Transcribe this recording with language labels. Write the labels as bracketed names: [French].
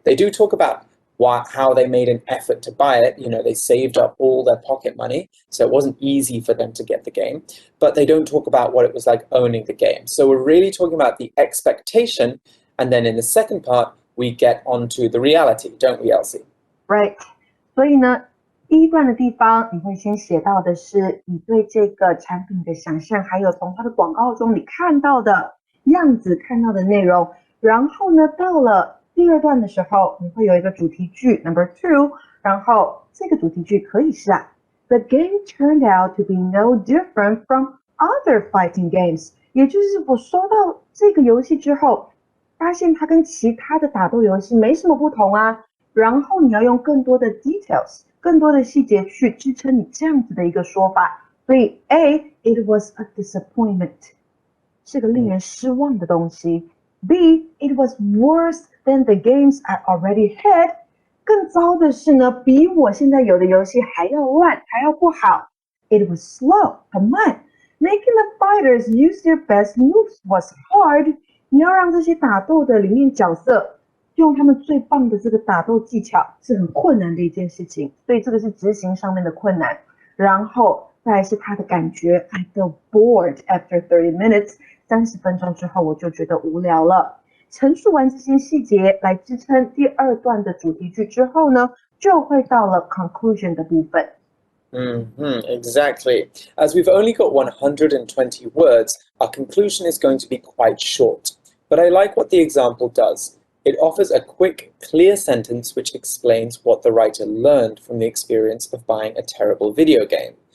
[English] They do talk about how they made an effort to buy it. You know, they saved up all their pocket money, so it wasn't easy for them to get the game, but they don't talk about what it was like owning the game. So we're really talking about the expectation, and then in the second part, we get onto the reality, don't we, Elsie? Right. [Chinese] 所以呢，第一段的地方，你会先写到的是你对这个产品的想象，还有从它的广告中你看到的样子、看到的内容。然后呢，到了第二段的时候，你会有一个主题句 number 2，然后这个主题句可以是 [English] The game turned out to be no different from other fighting games。 [Chinese] 也就是我收到这个游戏之后，发现它跟其他的打斗游戏没什么不同啊。然后你要用更多的 details， 更多的细节去支撑你这样子的一个说法。所以 A, [English] it was a disappointment， [Chinese] 是个令人失望的东西。 B, [English] it was worse than the games I already had， [Chinese] 更糟的是呢，比我现在有的游戏还要烂，还要不好。 [English] It was slow， [Chinese] 很慢。 [English] Making the fighters use their best moves was hard。 [Chinese] 你要让这些打斗的里面角色用他们最棒的这个打斗技巧是很困难的一件事情，所以这个是执行上面的困难。然后再来是他的感觉 [English] I feel bored after 30 minutes， [Chinese] 30分钟之后我就觉得无聊了。陈述完这些细节来支撑第二段的主题句之后呢，就会到了 conclusion 的部分。 [English] Exactly. As we've only got 120 words, our conclusion is going to be quite short. But I like what the example does. It offers a quick, clear sentence which explains what the writer learned from the experience of buying a terrible video game.